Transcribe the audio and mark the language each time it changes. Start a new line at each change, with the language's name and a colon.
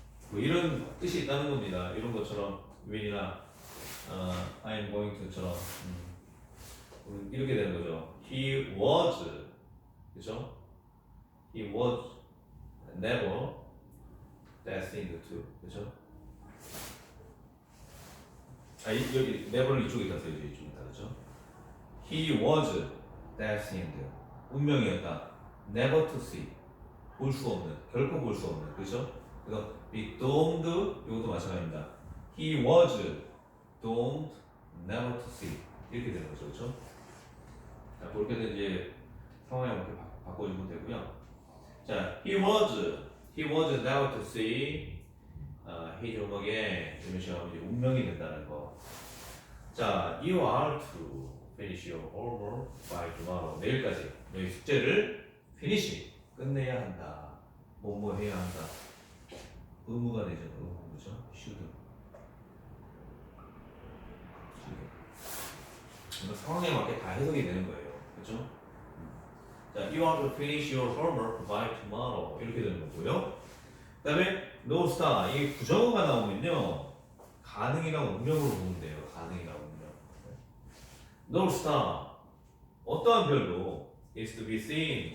Korean: 뭐 이런 뜻이 있다는 겁니다. 이런 것처럼 will이나
English: I'm going to
Korean: 처럼 이렇게 되는 거죠.
English: He was, 그죠? He was never destined to, 그죠?
Korean: 여기 never를 이쪽에다 써야죠. 이쪽에다, 그죠?
English: He was destined,
Korean: 운명이었다.
English: Never to see,
Korean: 볼 수 없는, 결코 볼 수 없는, 그죠? 그래서 be doomed, 이것도 마찬가지입니다.
English: He was doomed never to see,
Korean: 이렇게 되는 거죠, 그죠? 자, 그렇게 해서 이제 상황에 맞게 바꿔주면 되고요. 자,
English: he was never to see, his
Korean: 음악에 이런 식으로 이제 운명이 된다는 거.
English: 자, you are to finish your homework by tomorrow.
Korean: 내일까지 너희 숙제를 finish, 끝내야 한다. 뭐뭐 해야 한다. 의무가 되죠. 의무, 그죠? should. 상황에 맞게 다 해석이 되는 거예요. 그죠?
English: 자, you are to finish your homework by tomorrow.
Korean: 이렇게 되는 거고요. 그 다음에
English: no star.
Korean: 이 부정어가 나오면요. 가능이랑 운명으로 보면 돼요. 가능이랑 운명.
English: no star.
Korean: 어떠한 별도
English: is to be seen.